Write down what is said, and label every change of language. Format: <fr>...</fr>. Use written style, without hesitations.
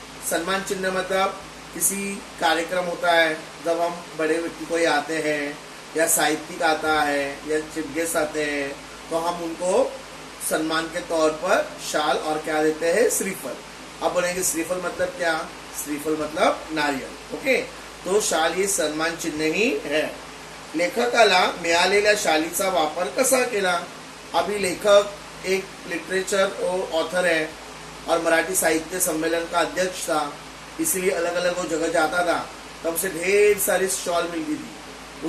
<hi>सम्मान चिन्ह मतलब किसी कार्यक्रम होता है, जब हम बड़े व्यक्ति कोई आते हैं या साहित्यिक आता है या चीफ गेस्ट आते हैं, तो हम उनको सम्मान के तौर पर शाल और क्या देते हैं, श्रीफल। अब बोलेंगे श्रीफल मतलब क्या? श्रीफल मतलब नारियल। ओके, तो शाल ये सम्मान चिन्ह ही है।</hi> <mr>लेखकाला मिळालेल्या शालीचा वापर कसा केला?</mr> <hi>अभी लेखक एक लिटरेचर ऑथर है और मराठी साहित्य सम्मेलन का अध्यक्ष था, इसलिए अलग अलग वो जगह जाता था, तब उसे ढेर सारी शॉल मिलती थी।</hi>